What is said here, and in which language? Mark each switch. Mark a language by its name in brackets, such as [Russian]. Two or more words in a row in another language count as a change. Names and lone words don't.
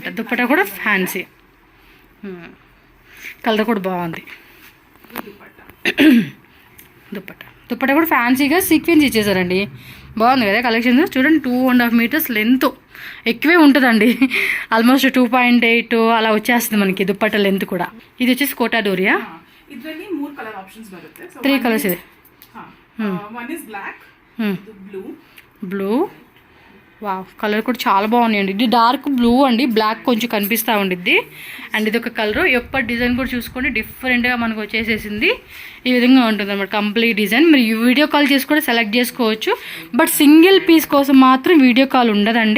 [Telugu] దుప్పట కూడా [English] fancy colour [Telugu] కూడా బాగుంది. దుప్పట కూడా ఫ్యాన్సీగా సీక్వెన్స్ ఇచ్చేసారండి. బాగుంది కదా కలెక్షన్. చూడండి 2.5 [English] meters length [Telugu] ఎక్కువే ఉంటుందండి. ఆల్మోస్ట్ 2.8 అలా వచ్చేస్తుంది మనకి దుప్పట లెంత్ కూడా. ఇది వచ్చేసి కోటా డోరియా. [Kannada] ಇದರಲ್ಲಿ 3 [English] colour options [Kannada] ಬರುತ್ತೆ. 3 ಕಲರ್ಸ್ ಇದೆ. [English] one is black, blue wow colour [Telugu] కూడా చాలా బాగున్నాయండి. ఇది [English] dark blue [Telugu] అండి, బ్లాక్ కొంచెం కనిపిస్తూ ఉండిద్ది. అండ్ ఇది ఒక కలర్. యొక్క డిజైన్ కూడా చూసుకోండి డిఫరెంట్గా మనకు వచ్చేసేసింది. ఈ విధంగా ఉంటుంది అనమాట [English] complete design. [Telugu] మీరు [English] video call [Telugu] చేసి కూడా సెలెక్ట్ చేసుకోవచ్చు. బట్ [English] single piece [Telugu] కోసం మాత్రం [English] video call [Telugu] ఉండదండి.